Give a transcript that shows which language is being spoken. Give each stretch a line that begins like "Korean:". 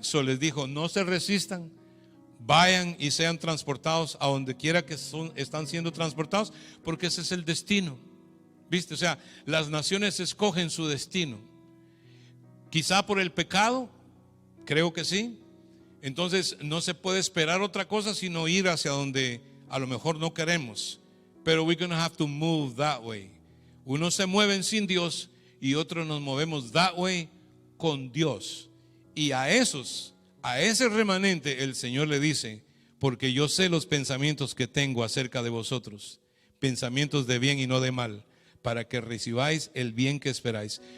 English: So
Spanish: les dijo, no se resistan, vayan y sean transportados a donde quiera que están siendo transportados, porque ese es el destino. ¿Viste? O sea, las naciones escogen su destino. Quizá por el pecado, creo que sí. Entonces no se puede esperar otra cosa sino ir hacia donde a lo mejor no queremos. Pero
English: we're going to have to move that way.
Spanish: Unos se mueven sin Dios y otros nos movemos
English: that way
Spanish: con Dios. Y a ese remanente el Señor le dice, porque yo sé los pensamientos que tengo acerca de vosotros, pensamientos de bien y no de mal, para que recibáis el bien que esperáis.